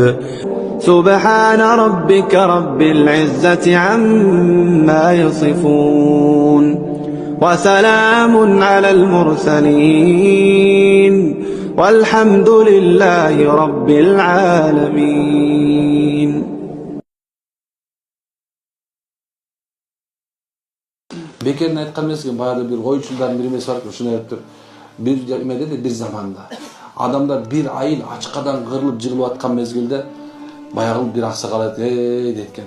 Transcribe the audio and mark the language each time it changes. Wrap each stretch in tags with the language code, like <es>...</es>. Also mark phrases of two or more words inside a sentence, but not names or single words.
<ar>سبحان ربك رب العزة عما يصفون وسلام على المرسلين والحمد لله رب العالمين.</ar> <ky>Бекерин айткан эмескен, баягы бир коюучулардын бир эмеси бар, ушуну айтыптыр. Бир эмеде да бир заманда адамдар бир айыл ачкадан кырылып жыгылып аткан мезгилде баягы бир аксакал айтты, дейт экен.</ky>